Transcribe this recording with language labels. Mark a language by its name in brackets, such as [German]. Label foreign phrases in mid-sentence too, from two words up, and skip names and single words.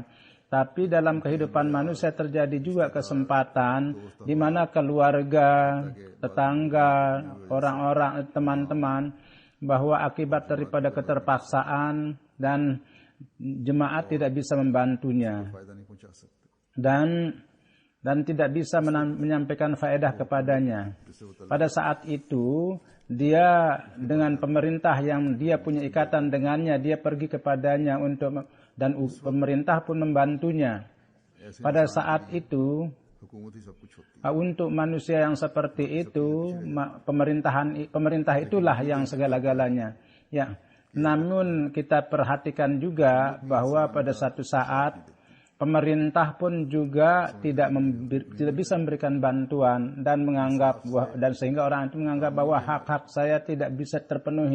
[Indonesian] Tapi dalam kehidupan manusia terjadi juga kesempatan di mana keluarga, tetangga, orang-orang, teman-teman, bahwa akibat daripada keterpaksaan dan jemaat tidak bisa membantunya, dan tidak bisa menyampaikan faedah kepadanya. Pada saat itu dia dengan pemerintah yang dia punya ikatan dengannya, dia pergi kepadanya dan pemerintah pun membantunya. Pada saat itu [Hindi] हुकूमत ही सब कुछ होती है। [Indonesian] Untuk manusia yang seperti itu, pemerintah itulah yang segala-galanya. Ya. Namun kita perhatikan juga bahwa pada satu saat pemerintah pun juga tidak bisa memberikan bantuan dan sehingga orang itu menganggap bahwa hak-hak saya tidak bisa terpenuhi.